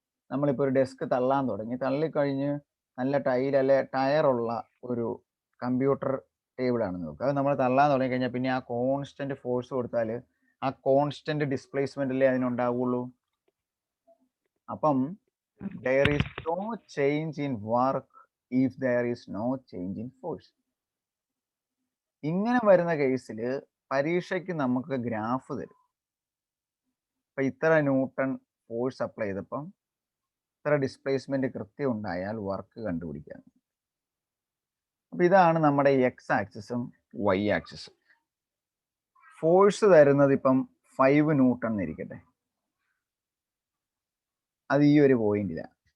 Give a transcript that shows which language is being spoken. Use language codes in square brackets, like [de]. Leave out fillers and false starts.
[ml] നമ്മളിപ്പോൾ ഒരു ഡെസ്ക് തള്ളാൻ തുടങ്ങി, തള്ളിക്കഴിഞ്ഞ് നല്ല ടയറുള്ള ഒരു കമ്പ്യൂട്ടർ ടേബിളാണെന്ന് നോക്കുക. അത് നമ്മൾ തള്ളാൻ തുടങ്ങി കഴിഞ്ഞാൽ പിന്നെ ആ കോൺസ്റ്റന്റ് ഫോഴ്സ് കൊടുത്താൽ ആ കോൺസ്റ്റന്റ് ഡിസ്പ്ലേസ്മെന്റ് അല്ലേ അതിനുണ്ടാവുള്ളൂ. അപ്പം [en] there is no change in work if there is no change in force. [ml] ഇങ്ങനെ വരുന്ന കേസിൽ പരീക്ഷയ്ക്ക് നമുക്ക് ഗ്രാഫ് തരും. ഇപ്പൊ ഇത്ര ന്യൂട്ടൺ ഫോഴ്സ് അപ്ലൈ ചെയ്തപ്പം ഇത്ര ഡിസ്പ്ലേസ്മെന്റ് കൃത്യം ഉണ്ടായാൽ വർക്ക് കണ്ടുപിടിക്കാൻ. അപ്പൊ ഇതാണ് നമ്മുടെ എക്സ് ആക്സിസും വൈ ആക്സിസും. ഫോഴ്സ് തരുന്നത് ഇപ്പം 5 ന്യൂട്ടൺ എന്നിരിക്കട്ടെ, അത് ഈ ഒരു പോയിന്റിലാണ്.